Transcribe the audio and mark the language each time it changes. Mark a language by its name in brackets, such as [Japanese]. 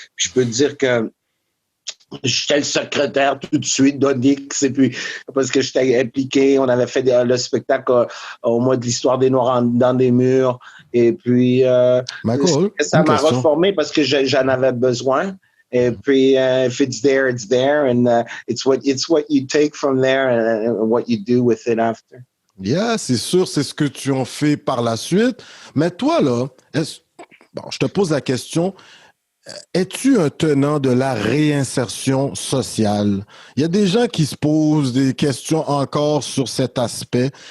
[French] Puis je peux te dire que j'étais le secrétaire tout de suite d'Onyx, et puis parce que j'étais impliqué, on avait fait le spectacle au mois de l'histoire des Noirs dans des murs, et puis ça m'a reformé parce que j'en avais besoin. Et puis, [English] if it's there, and it's what you take from there and what you do with it after. [French] Yeah, c'est sûr, c'est ce que tu en fais par la suite. Mais toi, là, je te pose la question, es-tu un tenant de la réinsertion sociale? Il y a des gens qui se posent des questions encore sur cet aspect.